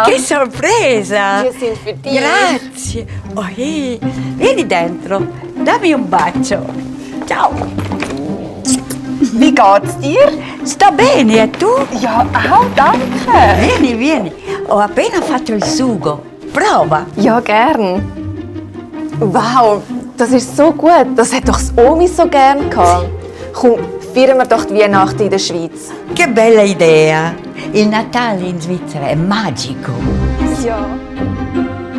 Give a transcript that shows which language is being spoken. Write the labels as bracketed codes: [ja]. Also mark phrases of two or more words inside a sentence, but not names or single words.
[it] Che sorpresa! [de] Wir sind für dich. [it] Grazie! Oh, hey. Vieni dentro, dammi un bacio. Ciao! [de] Wie geht's dir? [it] Sto bene, e tu? [de] Ja, auch, danke. [it] Vieni. Ho appena fatto il sugo. Prova! [de] Ja, gern. Wow, das ist so gut. Das hat doch das Omi so gern gehabt. Komm, feiern wir doch die Weihnachten in der Schweiz. [it] Che bella idea! Il Natale in Svizzera è magico! [de] Ja.